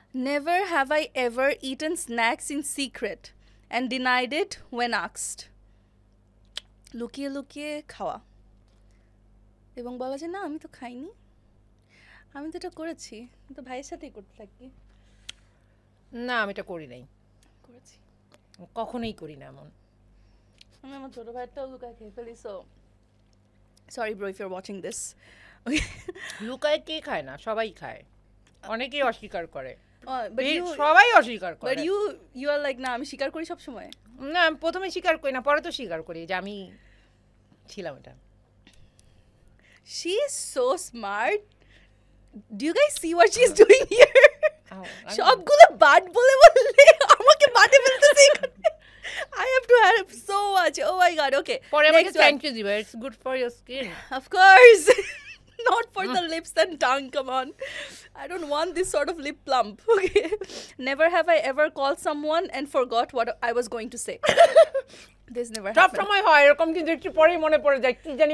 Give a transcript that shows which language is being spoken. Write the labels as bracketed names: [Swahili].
[English] Never have I ever eaten snacks in secret and denied it when asked. [Bangla] লুকিয়ে লুকিয়ে খাওয়া এবং বলা যে না আমি তো খাইনি, আমি তো এটা করেছি, আমি তো ভাইয়ের সাথেই করতে থাকি। না, আমি এটা করি নাই, করেছি কখনোই করি না এমন। আমি আমার ছোট ভাইটাও লুকায় খেয়ে ফেলি। So sorry bro if you are watching this. লুকায় কে খায় না, সবাই খায়, অনেকেই অস্বীকার করে, [English] but you [Bangla] সবাই অস্বীকার করে। বাট ইউ আর লাইক না আমি স্বীকার করি সব সময়। না, আমি প্রথমে স্বীকার করি না, পরে তো স্বীকার করি যে আমি ছিলাম এটা। [English] She is so smart. Do you guys see what she is doing here? [Bangla] সবগুলো বাট বলে বললে আমাকে বাটে ফেলতেছে এখানে। [English] I have to have so much. Oh my god. Okay. [Bangla] পরে আমাকে [English] Next one. Thank you Diba, it's good for your skin. Of course. Not for the lips and tongue, come on. I don't want this sort of lip plump. Okay. Never have I ever called someone and forgot what I was going to say. This never [Bangla] সব [English] happened. [Bangla] সময় হয় এরকম, কিন্তু একটু পরেই মনে পড়ে যায় কি জানি